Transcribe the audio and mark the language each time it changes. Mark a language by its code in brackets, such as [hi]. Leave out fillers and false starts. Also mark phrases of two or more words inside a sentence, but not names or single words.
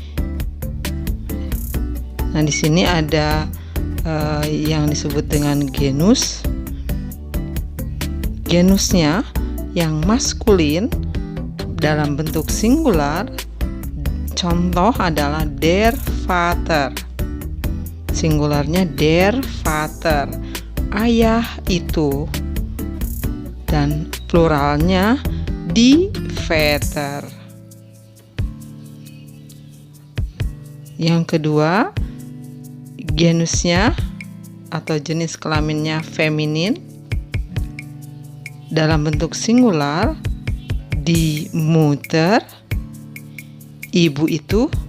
[id] Nah, di sini ada yang disebut dengan genus. Genusnya yang maskulin dalam bentuk singular, contoh adalah [de] der Vater. Singularnya der Vater, [id] ayah itu. Dan pluralnya [de] die Väter. [id] Yang kedua, genusnya atau jenis kelaminnya feminin dalam bentuk singular, [de] die Mutter, [id] ibu itu.